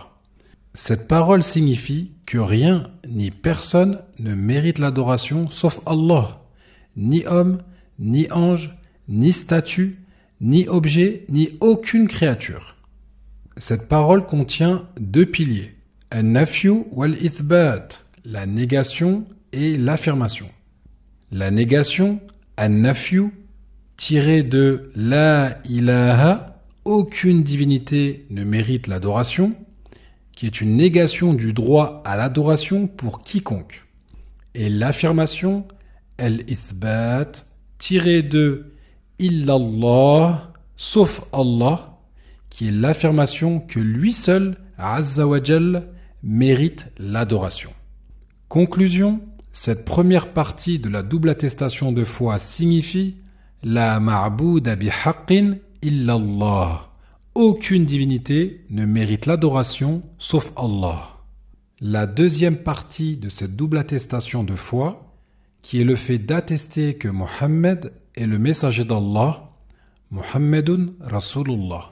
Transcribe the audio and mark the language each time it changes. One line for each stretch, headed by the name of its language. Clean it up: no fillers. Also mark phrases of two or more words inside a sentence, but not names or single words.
French: Cette parole signifie que rien ni personne ne mérite l'adoration sauf Allah. Ni homme, ni ange, ni statue, ni objet, ni aucune créature. Cette parole contient deux piliers,
Arabic: النفي والإثبات,
French: la négation et l'affirmation. La négation, an-nafyu, tirée de
Arabic: لا إله,
French: aucune divinité ne mérite l'adoration, qui est une négation du droit à l'adoration pour quiconque. Et l'affirmation, al-ithbat, tiré de illallah, sauf Allah, qui est l'affirmation que lui seul,
Arabic: عز وجل,
French: mérite l'adoration. Conclusion, cette première partie de la double attestation de foi signifie
Arabic: لا معبود بحق إلا الله.
French: Aucune divinité ne mérite l'adoration sauf Allah. La deuxième partie de cette double attestation de foi, qui est le fait d'attester que Mohammed est le messager d'Allah,
Arabic: محمد رسول الله.